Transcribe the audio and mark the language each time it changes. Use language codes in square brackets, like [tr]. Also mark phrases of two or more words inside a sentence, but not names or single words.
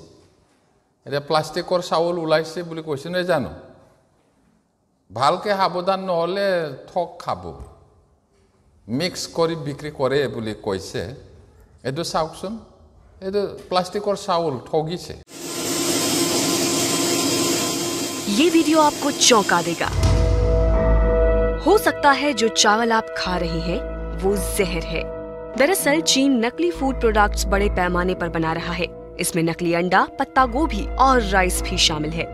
[as] এতিয়া প্লাষ্টিকৰ চাউল ওলাইছে বুলি কৈছে নে জানো? ভালকৈ সাৱধান নহ'লে ঠগ খাব, মিক্স কৰি বিক্ৰী কৰে বুলি কৈছে। এইটো চাওকচোন, এইটো প্লাষ্টিকৰ চাউল ঠগিছে। [hi] ये वीडियो आपको चौंका देगा। हो सकता है जो चावल आप खा रहे हैं वो जहर है। दरअसल चीन नकली [en] food products [hi] बड़े पैमाने पर बना रहा है। इसमें नकली अंडा, पत्ता गोभी और राइस भी शामिल है।